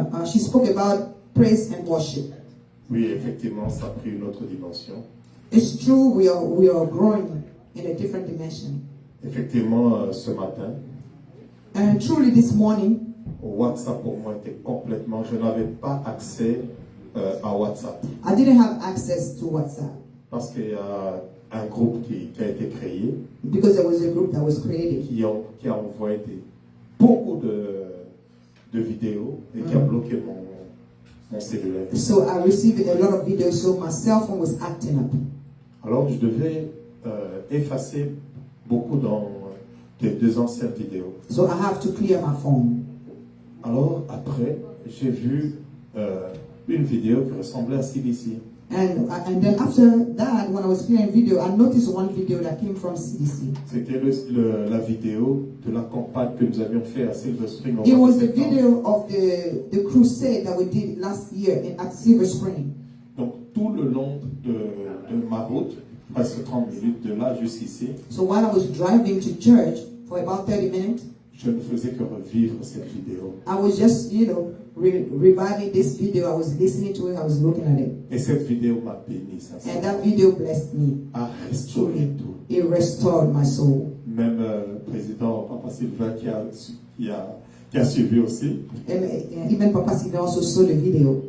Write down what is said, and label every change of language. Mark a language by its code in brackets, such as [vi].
[en] She spoke about praise and worship. [fr] Oui, effectivement, ça a pris une autre dimension. [en] It's true, we are growing in a different dimension. [fr] Effectivement, ce matin, [en] And truly this morning, [fr] WhatsApp pour moi était complètement... Je n'avais pas accès à WhatsApp. [en] I didn't have access to WhatsApp [fr] Parce qu'il y a un groupe qui a été créé, [en] because there was a group that was created [fr] qui a envoyé beaucoup de vidéos et qui a bloqué mon cellulaire. [en] So I received a lot of videos, so my cell phone was acting up. [fr] Alors je devais effacer beaucoup des anciennes vidéos. [en] So I have to clear my phone. [fr] Alors après, j'ai vu une vidéo qui ressemblait à CDC. [en] And then after that, when I was clearing video, I noticed one video that came from CDC. [fr] C'était la vidéo de la campagne que nous avions fait à Silver Spring. [en] It was the video of the crusade that we did last year at Silver Spring. [fr] Donc tout le long de ma route, presque 30 minutes de là jusqu'ici, [en] So while I was driving to church for about 30 minutes, [fr] je ne faisais que revivre cette vidéo. [en] I was just, reviving this video. I was listening to it. I was looking at it. [fr] Et cette vidéo m'a béni, ça. [en] And that video blessed me. [fr] A restauré tout. [en] It restored my soul. [fr] Même le président Papa Sylvain qui a suivi aussi. [en] And even Papa Sylvain also saw the video.